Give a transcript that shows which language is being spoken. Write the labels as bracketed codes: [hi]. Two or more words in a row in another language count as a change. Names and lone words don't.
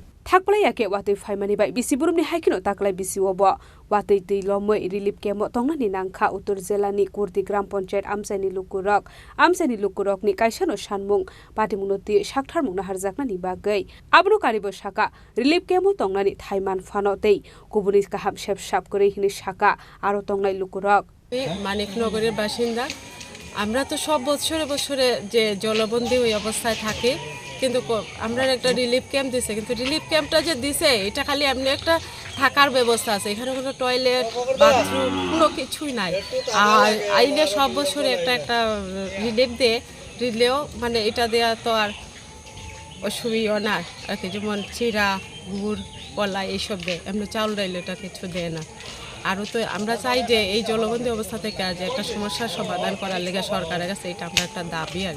[trp] Thakplai yake Wati Faimani bai Bishopbromni haikinu taklai Bishop Wati Tuilomoi [en] Relief Camp [trp] bo Tongnani Nangkha Uttar Jilani Kurtigram Poncher Amseni Lukorok ni kaisano Shanmung Patimunoti Shakthar Mungna Harjaknani Bagai Abro Karibo Shaka [en] Relief Camp [trp] bo Tongnani Thaiman Fanotei Kubuni Kaham Shep Kore Hini Shaka Aro Tongnai Lukorok [bn] মানিকনগরের বাসিন্দা আমরা তো সব বছরে যে জলবন্দী ওই অবস্থায় থাকি কিন্তু আমরা একটা [en] relief camp [bn] দিছে কিন্তু রিলিফ ক্যাম্পটা যে দিছে এটা খালি এমনি একটা থাকার ব্যবস্থা আছে এখানে কোনো [en] toilet bathroom [bn] কোনো কিছুই নাই আর আইলে সব বছরে একটা রিলিফ দিলেও মানে এটা দেয়া তো আর অসুবিধা না আর কি যেমন চিরা গুড় কলা এইসব দেয় এমনি চাউল ডাইল এটা কিছু দেয় না আরও তো আমরা চাই যে এই জলবন্দী অবস্থা থেকে আজ একটা সমস্যার সমাধান করার লেগে সরকারের কাছে এটা আমরা একটা দাবি আর